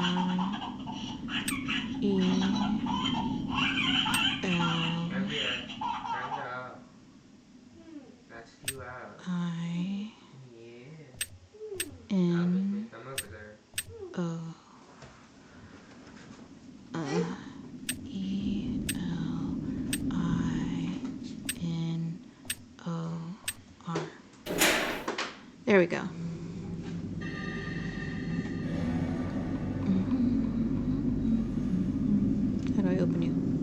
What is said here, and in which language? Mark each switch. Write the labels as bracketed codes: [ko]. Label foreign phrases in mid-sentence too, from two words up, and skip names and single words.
[en] E L I N O E L I N O R. There we go. How do I open you?